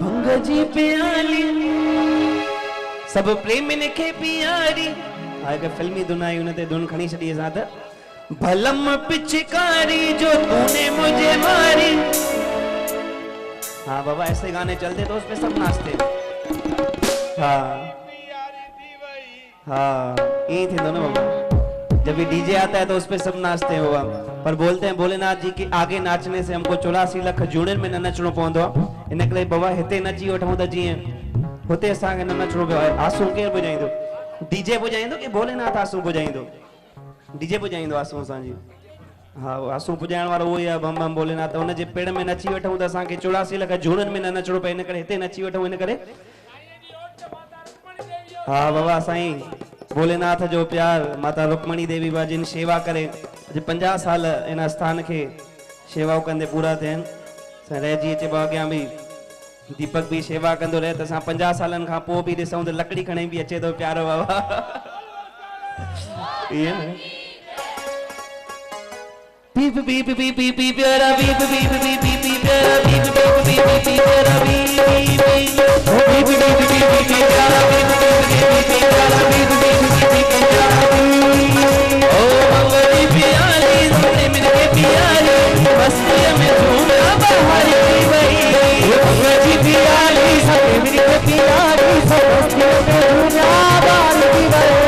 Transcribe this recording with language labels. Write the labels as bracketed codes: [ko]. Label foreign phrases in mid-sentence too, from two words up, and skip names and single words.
[sd] जी प्याली सब प्रेम खे प्यारी आगे फिल्मी धुन आई उन ते धुन खणी छॾी असां त भलम पिचकारी जो [hi] तूने मुझे मारी। हाँ बाबा ऐसे गाने चलते तो उस पे सब नाचते। हाँ हाँ यही थे दोनों बाबा, जब ये डीजे आता है तो उस पे सब नाचते हैं बाबा। पर बोलते हैं भोलेनाथ जी के आगे नाचने से हमको 84 लाख [sd] जूणिन में न नचणो पवंदो आहे। इन करे बाबा हिते नची वठूं त जीअं हुते असांखे न नचणो पियो आहे। आसूं केरु पुॼाईंदो? डीजे पुॼाईंदो कि भोलेनाथ आसूं पुॼाईंदो? डीजे पुॼाईंदो आसूं असांजी। हाँ आसूं पुॼाइण वारो उहो ई आहे बम बम भोलेनाथ। उन जे पेड़ में नची वठूं त असांखे 84 लाख जूणिन में न नचणो पए, इन करे हिते नची वठूं। इन करे हाँ बाबा साईं भोलेनाथ जो प्यार माता रुक्मणी देवी बा जिन शेवा करे अॼु 50 साल इन स्थान खे शेवाऊं कंदे पूरा थियनि। रहिजी अचे अॻियां बि दीपक भी शेवा कंदो रहे त असां 50 सालनि खां पोइ बि ॾिसूं त लकड़ी खणी बि अचे थो प्यारो बाबा। इहे न बीप बीप बीप बीप बीप प्यारा बीप बीप बीप बीप बीप प्यारा बीप बीप बीप बीप बीप प्यारा बीप बीप बीप बीप बीप बीप प्यारा बीप बीप बीप बीप प्यारा बीप बीप बीप बीप प्यारा [hi] ओ मंगली प्यारी तुमने मिलके प्यारी मस्ती में झूमना बहारी भाई मंगली प्यारी सबने मिलके प्यारी सब मस्ती में झूमना बहारी भाई।